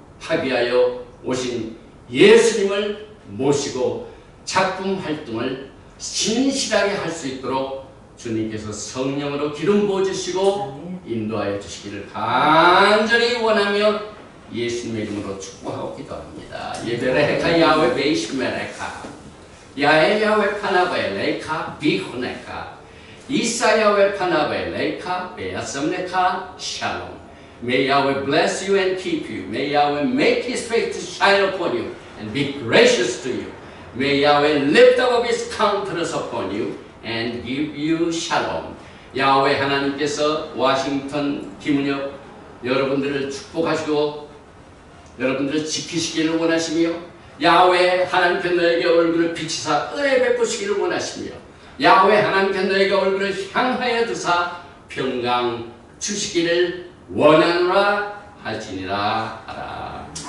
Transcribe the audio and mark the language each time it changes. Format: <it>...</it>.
<ko>하기 위하여 오신 예수님을 모시고 작품 활동을 신실하게 할 수 있도록 주님께서 성령으로 기름 부어주시고 인도하여 주시기를 간절히 원하며 예수님의 이름으로 축복하고 기도합니다.</ko> <he>예베레카 야훼 베이시메레카 야에 야훼 파나바에 레카 비호네카 이사 야훼 파나바에 레카 베야섬네카 샬롬.</he> <en>May Yahweh bless you and keep you. May Yahweh make His face to shine upon you and be gracious to you. May Yahweh lift up His countenance upon you and give you shalom.</en> <ko>야훼 하나님께서 워싱턴 김은혁 여러분들을 축복하시고 여러분들을 지키시기를 원하시며 야훼 하나님께 너에게 얼굴을 비치사 은혜 베푸시기를 원하시며 야훼 하나님께 너에게 얼굴을 향하여 두사 평강 주시기를 원하노라 할지니라 하라.</ko>